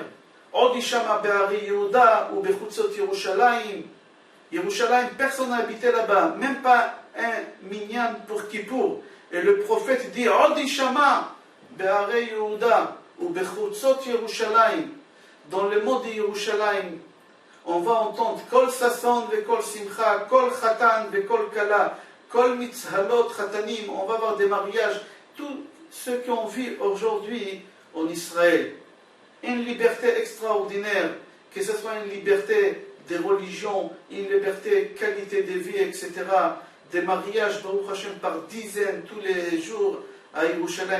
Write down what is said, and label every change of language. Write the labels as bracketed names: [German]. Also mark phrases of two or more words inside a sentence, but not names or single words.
[Hebrew] עוד ישמע בערי יהודה ובחוצות ירושלים. [French] Yerushalayim, personne n'a habité là-bas, même pas un minyan pour Kippour. Et le prophète dit [Hebrew] עוד ישמע בערי יהודה ובחוצות ירושלים. [French] Dans le mot de Yerushalayim, on va entendre [Hebrew] קול ששון וקול שמחה קול חתן וקול כלה. קול מצהלות חתנים, [French] on va avoir des mariages, tout ce qu'on vit aujourd'hui en Israël. Une liberté extraordinaire, que ce soit une liberté des religions, une liberté qualité de vie, etc. Des mariages, [Hebrew] ברוך השם, [French] par dizaines tous les jours à Yerushalayim.